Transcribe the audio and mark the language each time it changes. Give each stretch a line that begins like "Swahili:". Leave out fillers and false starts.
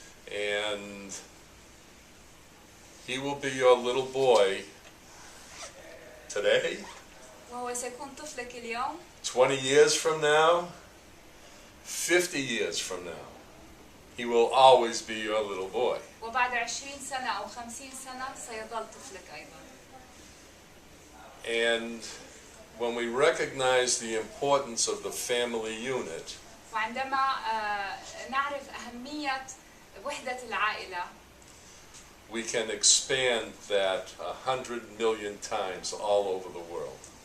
English: And he will be your little boy today,
Arabic: وهو سيكون طفلك اليوم,
English: 20 years from now, 50 years from now. He will always be your little boy.
Arabic: وبعد 20 سنة أو 50 سنة سيظل طفلك أيضا.
English: And when we recognize the importance of the family unit,
Arabic: وعندما نعرف أهمية وحدة العائلة,
English: we can expand that 100 million times all over the world.